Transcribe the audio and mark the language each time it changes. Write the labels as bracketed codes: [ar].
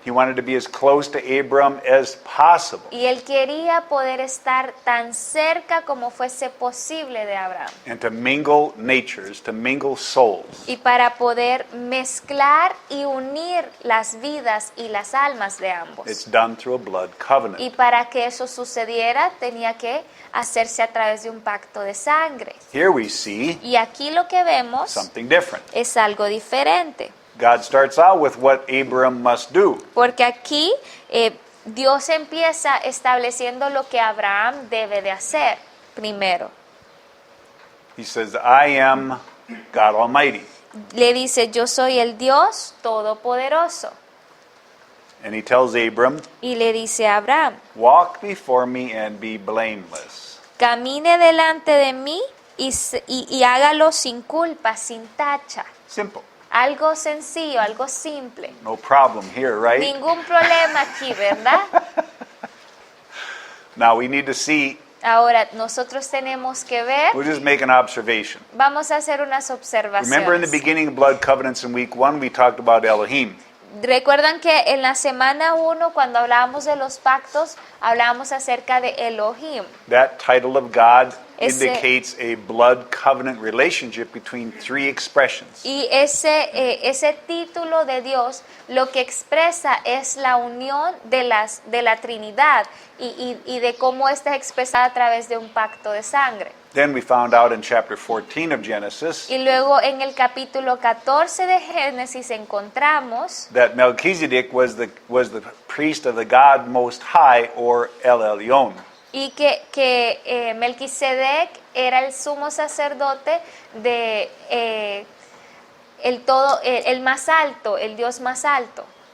[en] He wanted to be as close to Abram as possible. [es] Y él quería poder estar tan cerca como fuese posible de Abraham. [en] And to mingle natures, to mingle souls. [es] Y para poder mezclar y unir las vidas y las almas de ambos. [en] It's done through a blood [es] Y [en] covenant. [es] para que eso sucediera, tenía que hacerse a través de un pacto de sangre. [en] Here we see [es] Y aquí lo que vemos [en] something different. [es] es algo diferente. [en] God starts out with what Abram must do. [es] Porque aquí Dios empieza estableciendo lo que Abraham debe de hacer primero. [en] He says, I am God Almighty. [es] Le dice: yo soy el Dios Todopoderoso. [en] And he tells Abram, [es] Y le dice a Abraham: [en] walk before me and be blameless. [es] camine delante de mí y hágalo sin culpa, sin tacha. [en] Simple. [es] Algo sencillo, algo simple. [en] No problem here, right? [es] Ningún problema aquí, ¿verdad? [en] Now we need to see, [es] Ahora, nosotros tenemos que ver, [en] we'll just make an observation. [es] vamos a hacer unas [en] Remember in the [es] observaciones. [en] beginning of blood covenants in week 1, we talked about Elohim. [es] Recuerdan que en la semana 1, cuando hablábamos de los pactos, hablábamos acerca de Elohim. [en] That title of God [es] Ese- [en] indicates a blood covenant relationship between three expressions. [es] Y ese título de Dios lo que expresa es la unión de la Trinidad y de cómo esta es expresada a través de un pacto de sangre. [en] Then we found out in chapter 14 of Genesis [es] Y luego en el capítulo 14 de Génesis encontramos [en] that Melchizedek was the priest of the God Most High, or El Elyon. [es] y que Melquisedec era el sumo sacerdote de el más alto, el Dios más alto,